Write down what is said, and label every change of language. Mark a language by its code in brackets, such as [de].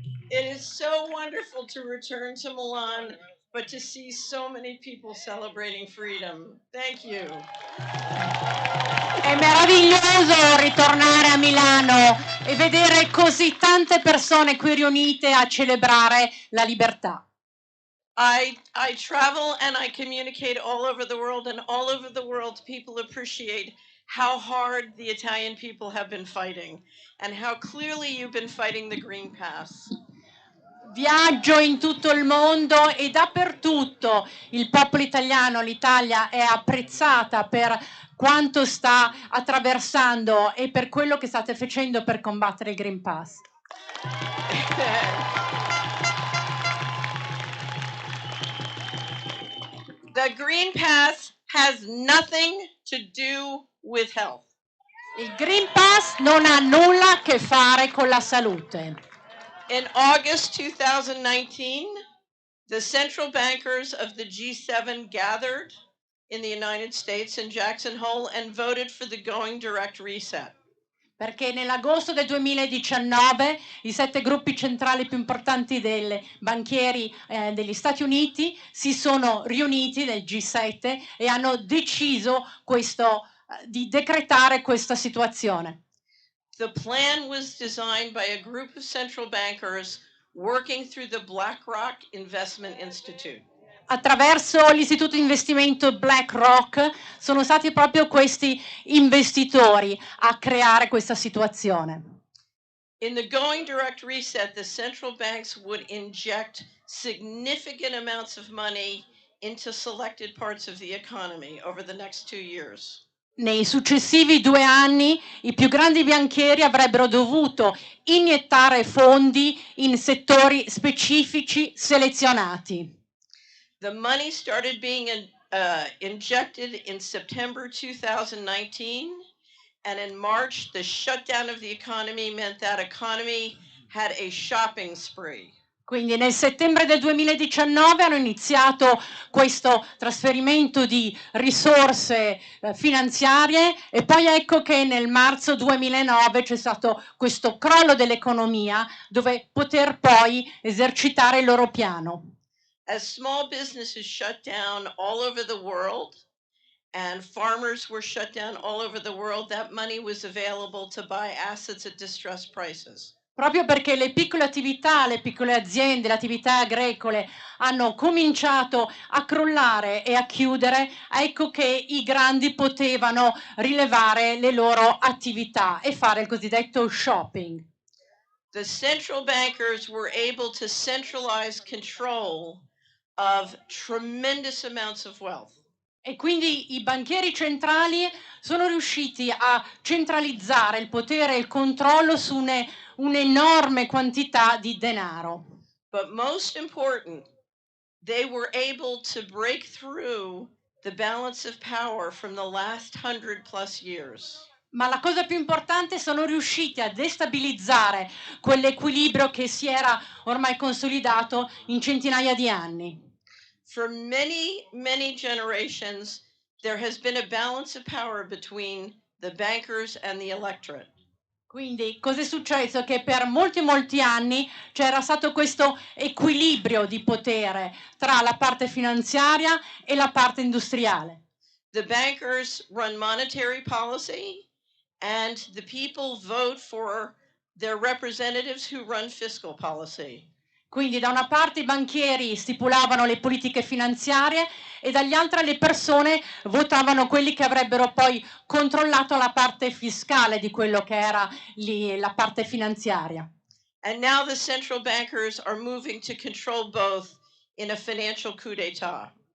[en] It is so wonderful to return to Milan, but to see so many people celebrating freedom. Thank you. [it] È meraviglioso ritornare a Milano e vedere così tante persone qui riunite a celebrare la libertà. [en] I travel and I communicate all over the world, and all over the world people appreciate how hard the Italian people have been fighting and how clearly you've been fighting the Green Pass. [it] Viaggio in tutto il mondo e dappertutto il popolo italiano, l'Italia è apprezzata per quanto sta attraversando e per quello che state facendo per combattere il Green Pass. [en] The Green Pass has nothing to do with health. [it] Il Green Pass non ha nulla a che fare con la salute. [en] In August 2019, the central bankers of the G7 gathered in the United States in Jackson Hole and voted for the going direct reset. [it] Perché nell'agosto del 2019 i 7 gruppi centrali più importanti dei banchieri degli Stati Uniti si sono riuniti nel G7 e hanno deciso di decretare questa situazione. [en] The plan was designed by a group of central bankers working through the BlackRock Investment Institute. [it] Attraverso l'istituto di investimento BlackRock sono stati proprio questi investitori a creare questa situazione. [en] In the going direct reset, the central banks would inject significant amounts of money into selected parts of the economy over the next 2 years. [it] Nei successivi 2 anni i più grandi banchieri avrebbero dovuto iniettare fondi in settori specifici selezionati. [en] The money started being injected in September 2019, and in March, the shutdown of the economy meant that economy had a shopping spree. [it] Quindi nel settembre del 2019 hanno iniziato questo trasferimento di risorse finanziarie e poi ecco che nel marzo 2009 c'è stato questo crollo dell'economia dove poter poi esercitare il loro piano. [en] As small businesses shut down all over the world and farmers were shut down all over the world, that money was available to buy assets at distressed prices. [it] Proprio perché le piccole attività, le piccole aziende, le attività agricole hanno cominciato a crollare e a chiudere, ecco che i grandi potevano rilevare le loro attività e fare il cosiddetto shopping. [en] The central bankers were able to centralize control of tremendous amounts of wealth. [it] E quindi i banchieri centrali sono riusciti a centralizzare il potere e il controllo su un'enorme quantità di denaro. [en] But most important, they were able to break through the balance of power from the last 100+ years. [it] Ma la cosa più importante, sono riusciti a destabilizzare quell'equilibrio che si era ormai consolidato in centinaia di anni. [en] For many generations, there has been a balance of power between the bankers and the electorate. [it] Quindi cosa è successo? Che per molti anni c'era stato questo equilibrio di potere tra la parte finanziaria e la parte industriale. [en] The bankers run monetary policy and the people vote for their representatives who run fiscal policy. [it] Quindi da una parte i banchieri stipulavano le politiche finanziarie e dagli altri le persone votavano quelli che avrebbero poi controllato la parte fiscale di quello che era la parte finanziaria. [en] And now the central bankers are moving to control both in a financial coup d'état.